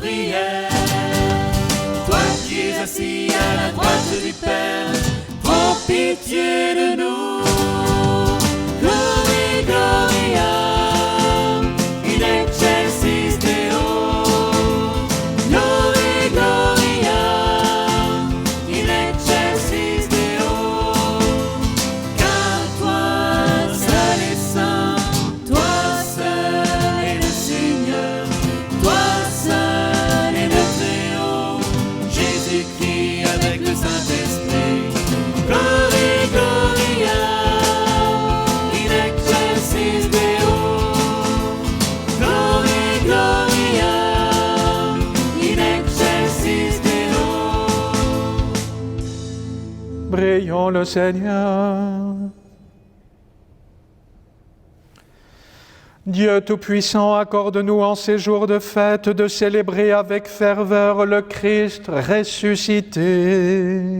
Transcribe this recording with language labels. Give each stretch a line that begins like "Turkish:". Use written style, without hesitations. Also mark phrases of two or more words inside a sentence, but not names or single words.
French: prière. Toi qui es assis à la droite du Père, prends pitié de nous.
Latin: Glory, Gloria, in excelsis Deo. Glory, Gloria, in excelsis Deo.
French: Car toi seul est saint, toi seul est le Seigneur, toi seul est le Très-Haut, Jésus-Christ avec le Saint-Esprit.
Latin: Glory, Gloria, in excelsis Deo. Glory, Gloria, in excelsis Deo.
French: Prions le Seigneur. Dieu Tout-Puissant, accorde-nous en ces jours de fête de célébrer avec ferveur le Christ ressuscité.